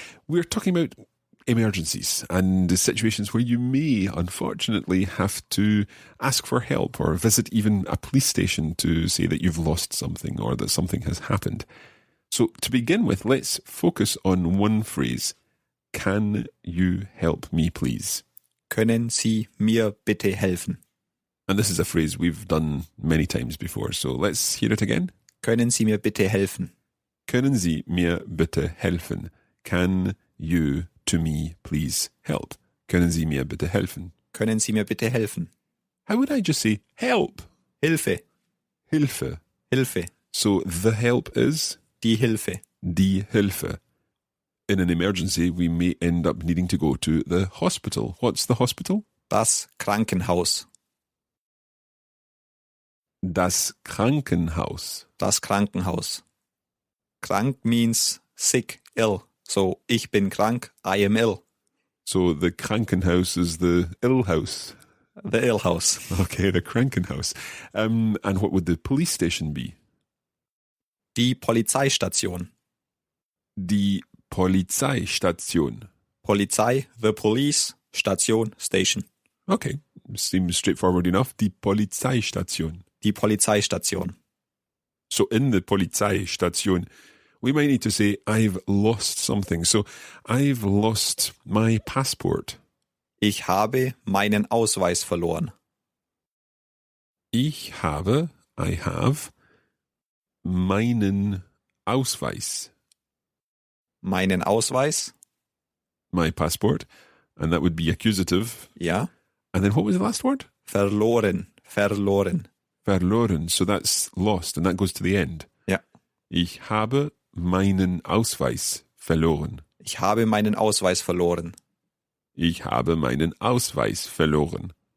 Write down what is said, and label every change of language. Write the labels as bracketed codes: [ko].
[en] We're talking about emergencies and the situations where you may, unfortunately, have to ask for help or visit even a police station to say that you've lost something or that something has happened. So to begin with, let's focus on one phrase. Can you help me, please? [de] Können Sie mir bitte helfen? [en] And this is a phrase we've done many times before, so let's hear it again. [de] Können Sie mir bitte helfen? Können Sie mir bitte helfen? [en] Can you, to me, please help? [de] Können Sie mir bitte helfen? Können Sie mir bitte helfen? [en] How would I just say help? [de] Hilfe. Hilfe. Hilfe. [en] So the help is? [de] Die Hilfe. Die Hilfe. [en] In an emergency, we may end up needing to go to the hospital. What's the hospital? [de] Das Krankenhaus. Das Krankenhaus. Das Krankenhaus. [en] Krank means sick, ill. So, [de] ich bin krank, [en] I am ill. So the Krankenhaus is the ill house. The ill house. Okay, the Krankenhaus. And what would the police station be? [de] Die Polizeistation. Die Polizeistation. [en] Polizei, the police, Station, station. Okay, seems straightforward enough. [de] Die Polizeistation. Die Polizeistation. [en] So in the Polizeistation, we might need to say, I've lost something. So I've lost my passport. [de] Ich habe meinen Ausweis verloren. [en] I have, [de] meinen Ausweis. Meinen Ausweis. [en] My passport. And that would be accusative. [de] Ja. [en] And then what was the last word? [de] Verloren. Verloren. Verloren. [en] So that's lost and that goes to the end. [de] Ja. Ich habe meinen Ausweis verloren. Ich habe meinen Ausweis verloren. Ich habe meinen Ausweis verloren.